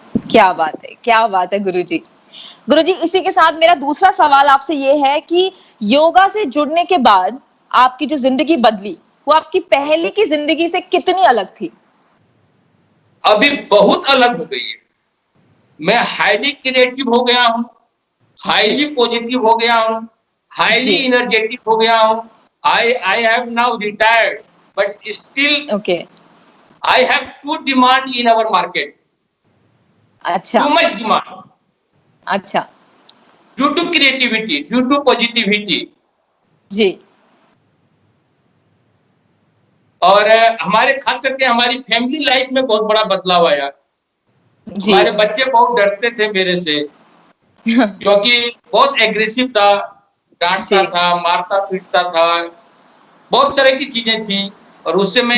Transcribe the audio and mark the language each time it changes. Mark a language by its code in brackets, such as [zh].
[hi] क्या बात है, क्या बात है गुरुजी। गुरुजी, इसी के साथ मेरा दूसरा सवाल आपसे ये है कि योगा से जुड़ने के बाद आपकी जो जिंदगी बदली, वो आपकी पहले की जिंदगी से कितनी अलग थी? अभी बहुत अलग हो गई है। मैं हाईली क्रिएटिव हो गया हूँ, हाईली पॉजिटिव हो गया हूँ, हाईली एनर्जेटिक हो गया हूँ। [en] I have now retired, but still I have too demand in our market. [hi] अच्छा। [en] Too much demand. [hi] अच्छा। [en] Due to creativity, due to positivity. [hi] जी। और हमारे खास करके हमारी फैमिली लाइफ में बहुत बड़ा बदलाव आया। हमारे बच्चे बहुत डरते थे मेरे से क्योंकि बहुत एग्रेसिव था, डांटता जी। था, मारता पीटता था, बहुत तरह की चीजें थी और उससे मैं